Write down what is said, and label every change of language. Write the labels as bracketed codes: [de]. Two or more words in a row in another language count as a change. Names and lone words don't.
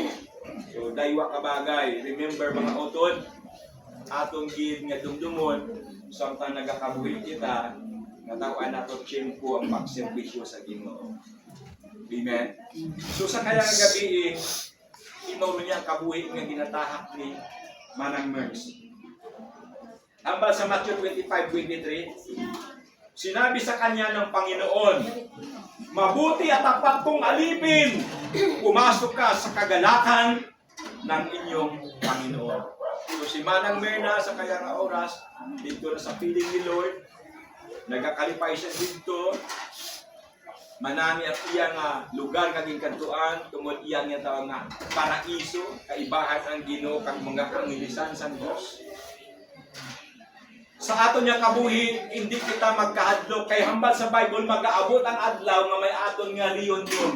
[hil] So daywa ka bagay, remember mga utod, atong gid nga dumdumon samtang nagakabuhi kita, nga tawaan nato tiyempo ang pagserbisyo sa Ginoo. Amen. So sa kaya nga gabi imaw niya kabuhi nga ginatahak ni Manang Merz. Hambal sa Matthew 25:23, [tl] sinabi sa kanya ng Panginoon, mabuti at tapat kong alipin, pumasok ka sa kagalakan ng inyong Panginoon. [hil] So si Manang Merna sa kaya nga oras, [tl] dito na sa piling [hil] ni Lord, nagakalipay siya dito, manami at iya nga lugar kaging kantuan tungod iya nga tawag nga paraiso, kaibahan ang Ginoo kag mga kangilisan sa Dios. Sa aton nga kabuhi hindi kita magkahadlok kay hambal sa Bible mag-aabot ang adlaw nga may aton nga reunion.